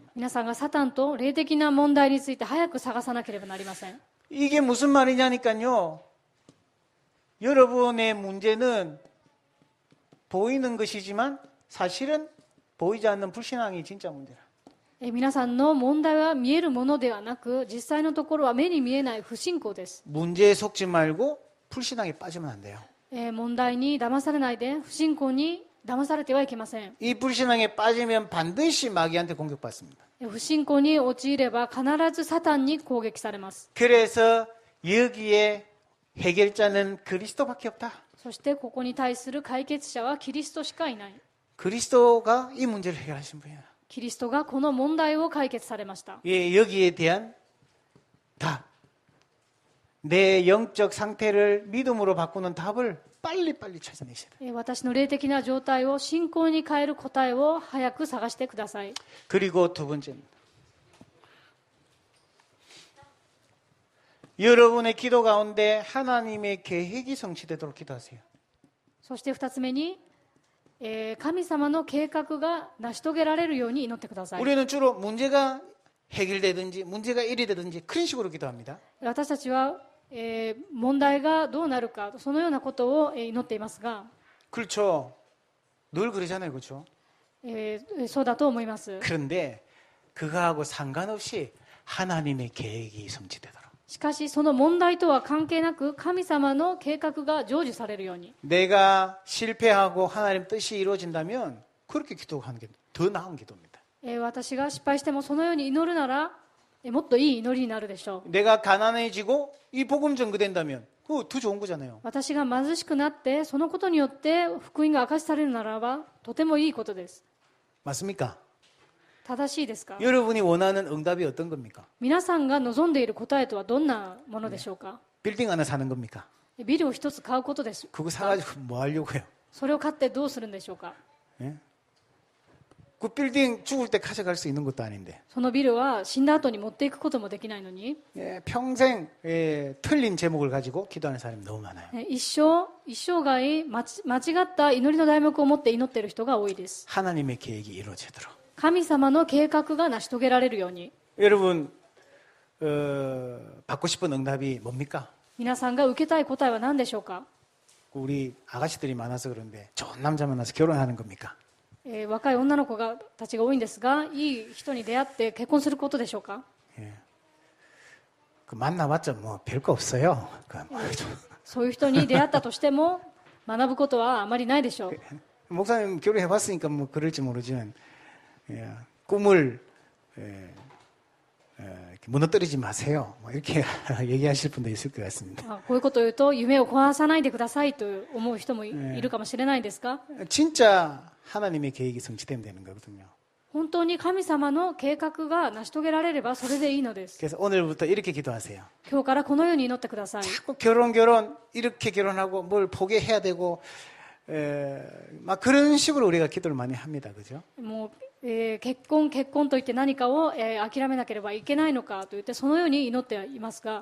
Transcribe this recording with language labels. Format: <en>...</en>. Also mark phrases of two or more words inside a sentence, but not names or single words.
<ja>皆さんがサタンと霊的な問題について早く探さなければなりません。</ja> <ko>이게 무슨 말이냐니까요. 여러분의 문제는 보이는 것이지만 사실은 보이지 않는 불신앙이 진짜 문제라.</ko> <ja>皆さんの問題は見えるものではなく、実際のところは目に見えない不信仰です。</ja> <ko>문제에 속지 말고 불신앙에 빠지면 안 돼요.</ko> <ja>問題に騙されないで、不信仰に騙されてはいけません。</ja> <ko>이 불신앙에 빠지면 반드시 마귀한테 공격받습니다.</ko> <ja>不信仰に陥れば必ずサタンに攻撃されます。</ja> <ko>그래서 여기에 해결자는 그리스도밖에 없다.</ko> <ja>そしてここに対する解決者はキリストしかいない。</ja> <ko>그리스도가 이 문제를 해결하신 분이야.</ko> <ja>キリストがこの問題を解決されました。</ja> <ko>예, 여기에 대한 답. 내 영적 상태를 믿음으로 바꾸는 답을 빨리빨리 찾아내셔야 돼요.</ko> <ja>私の霊的な状態を信仰に変える答えを早く探してください。</ja> <ko>그리고 두 번째입니다. 여러분의 기도 가운데 하나님의 계획이 성취되도록 기도하세요.</ko> <ja>そして2つ目に、神様の計画が成し遂げられるように祈ってください。</ja> <ko>우리는 주로 문제가 해결되든지 문제가 일이 되든지 그런 식으로 기도합니다.</ko> <ja>私たちは、問題がどうなるか、そのようなことを祈っていますが、</ja> <ko>그렇죠. 늘 그러잖아요. 그렇죠.</ko> <ja>そうだと思います。</ja> <ko>그런데 그거하고 상관없이 하나님의 계획이 성취되도록.</ko> <ja>しかしその問題とは関係なく神様の計画が成就されるように、</ja> <ko>내가 실패하고 하나님 뜻이 이루어진다면 그렇게 기도하는 게 더 나은 기도입니다.</ko> <ja>私が失敗してもそのように祈るなら、もっといい祈りになるでしょう。</ja> <ko>내가 가난해지고 이 복음 전거된다면 그거 더 좋은 거잖아요.</ko> <ja>私が貧しくなってそのことによって福音が明かしされるならばとてもいいことです。</ja> <ko>맞습니까?</ko> <ja>正しいですか？</ja> <ko>여러분이 원하는 응답이 어떤 겁니까?</ko> <ja>皆さんが望んでいる答えとはどんなものでしょうか？</ja> <ko>빌딩 하나 사는 겁니까?</ko> <ja>ビルを一つ買うことです。</ja> <ko>그거 사가지고 뭐 하려고요?</ko> <ja>それを買ってどうするんでしょうか？</ja> <ko>예? 그 빌딩 죽을 때 가져갈 수 있는 것도 아닌데</ko> <ja>そのビルは死んだ後に持っていくこともできないのに、</ja> <ko>예, 평생 틀린 제목을 가지고 기도하는 사람이 너무 많아요.</ko> <ja>一生涯間違った祈りの題目を持って祈っている人が多いです。</ja> <ko>하나님의 계획이 이루어지도록.</ko> <ja>神様の計画が成し遂げられるように、</ja> <ko>여러분 받고 싶은 응답이 뭡니까?</ko> <ja>皆さんが受けたい答えは何でしょうか？</ja> <ko>우리 아가씨들이 많아서 그런데 좋은 남자 만나서 결혼하는 겁니까?</ko> <ja>若い女の子たちが多いんですが、いい人に出会って結婚することでしょうか？</ja> <ko>예. 그 만나봤자 뭐 별거 없어요.</ko> <ja>そういう人に出会ったとしても学ぶことはあまりないでしょう。</ja> <ko>목사님 결혼해봤으니까 뭐 그럴지 모르지만 예, 꿈을 무너뜨리지 마세요. 뭐 이렇게 얘기하실 분도 있을 것 같습니다.</ko> <ja>こういうことを言うと夢を壊さないでくださいと思う人もいるかもしれないですが、</ja> <ko>진짜 하나님의 계획이 성취되면 되는 거거든요.</ko> <ja>本当に神様の計画が成し遂げられればそれでいいのです。</ja> <ko>그래서 오늘부터 이렇게 기도하세요.</ko> <ja>今日からこのように祈ってください。</ja> <ko>자꾸 결혼 이렇게 결혼하고 뭘 포기해야 되고 막 그런 식으로 우리가 기도를 많이 합니다. 그죠?</ko> <ja>もう結婚といって何かを諦めなければいけないのかと言ってそのように祈っていますが、</ja>